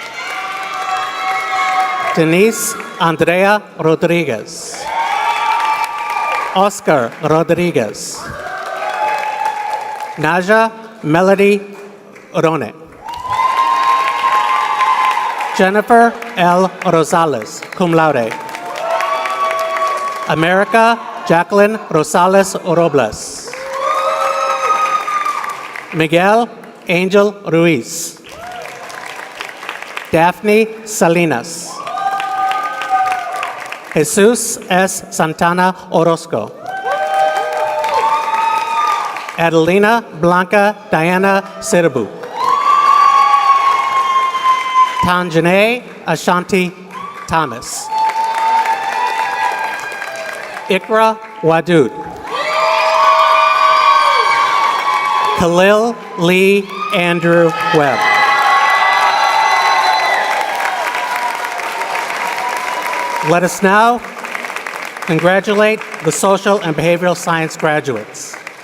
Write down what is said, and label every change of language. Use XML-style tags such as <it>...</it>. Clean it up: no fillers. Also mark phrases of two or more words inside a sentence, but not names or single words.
<en>Denise Andrea Rodriguez. Oscar Rodriguez. Naja Melody Rone. Jennifer L. Rosales,</en> <la>cum laude.</la> <en>America Jacqueline Rosales Robles. Miguel Angel Ruiz. Daphne Salinas. Jesus S. Santana Orozco. Adelina Blanca Diana Sirabu. Tanjane Ashanti Thomas. Ikra Wadud. Khalil Lee Andrew Webb. Let us now congratulate the social and behavioral science graduates.</en>